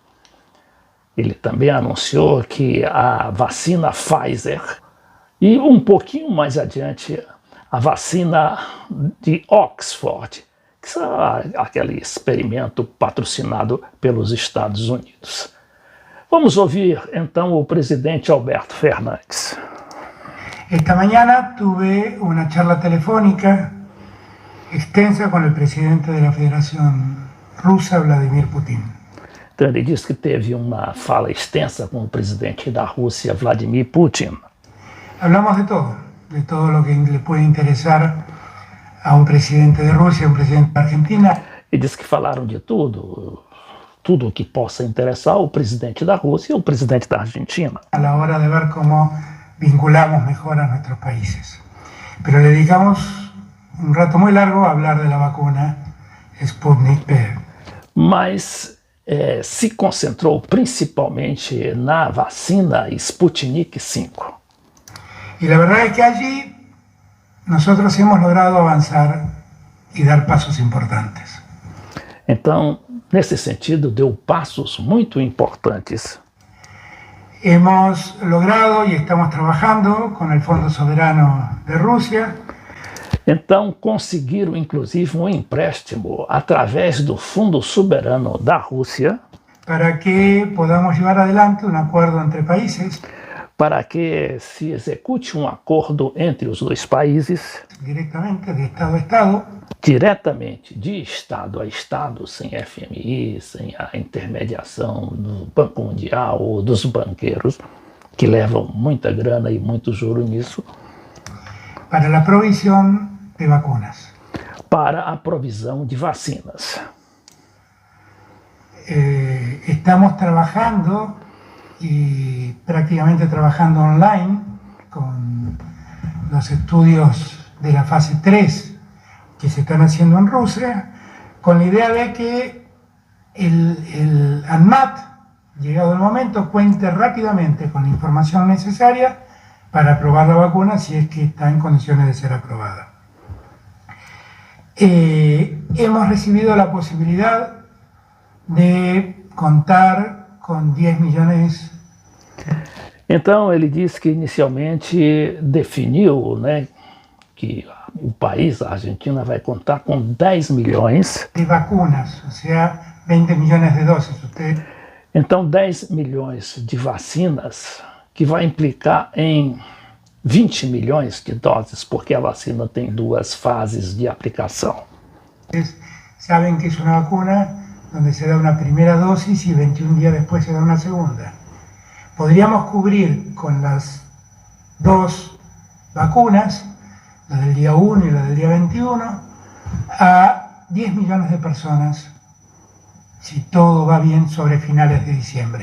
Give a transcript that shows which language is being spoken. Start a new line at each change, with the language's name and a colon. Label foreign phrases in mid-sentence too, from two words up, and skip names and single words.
Portuguese: Ele também anunciou que a vacina Pfizer e um pouquinho mais adiante a vacina de Oxford, que é aquele experimento patrocinado pelos Estados Unidos. Vamos ouvir então o presidente Alberto Fernandes.
Spanish: Esta mañana tuve una charla telefónica extensa con el presidente de la Federación Rusa, Vladimir Putin.
Portuguese: Então ele disse que teve uma fala extensa com o presidente da Rússia, Vladimir Putin.
Spanish: Hablamos de todo lo que le puede interesar a un presidente de Rusia, a un presidente de Argentina.
Portuguese: Ele disse que falaram de tudo o que possa interessar o presidente da Rússia e o presidente da Argentina.
Spanish: A la hora de ver cómo vinculamos mejor a nuestros países. Pero le dedicamos un rato muy largo a hablar de la vacuna Sputnik V.
Portuguese: Mas se concentrou principalmente na vacina Sputnik V.
Spanish: Y la verdad es que allí nosotros hemos logrado avanzar y dar pasos importantes.
Portuguese: Então, nesse sentido, deu passos muito importantes.
Spanish: Hemos logrado y estamos trabajando con el Fondo Soberano de Rusia.
Portuguese: Então, conseguiram, inclusive, um empréstimo através do Fundo Soberano da Rússia
Spanish: para que podamos llevar adelante un acuerdo entre países
Portuguese: para que se execute um acordo entre os dois países
Spanish: directamente de Estado a Estado,
Portuguese: diretamente de Estado a Estado, sem FMI, sem a intermediação do Banco Mundial ou dos banqueiros, que levam muita grana e muito juro nisso,
Spanish: para la provisión de vacunas.
Portuguese: Para a provisão de vacinas.
Spanish: Estamos trabajando y prácticamente trabajando online con los estudios de la fase 3 que se están haciendo en Rusia, con la idea de que el ANMAT, llegado el momento, cuente rápidamente con la información necesaria para aprobar la vacuna si es que está en condiciones de ser aprobada. Hemos recibido la posibilidad de contar
Portuguese: com 10 milhões. Então ele disse que inicialmente definiu, né, que o país, a Argentina, vai contar com 10 milhões de vacunas, ou seja, 20 milhões de doses. Então 10 milhões de vacinas, que vai implicar em 20 milhões de doses, porque a vacina tem 2 fases de aplicação. Vocês sabem que é uma
Spanish: vacuna donde se da una primera dosis y 21 días después se da una segunda. Podríamos cubrir con las 2 vacunas, la del día 1 y la del día 21, a 10 millones de personas, si todo va bien, sobre finales de diciembre.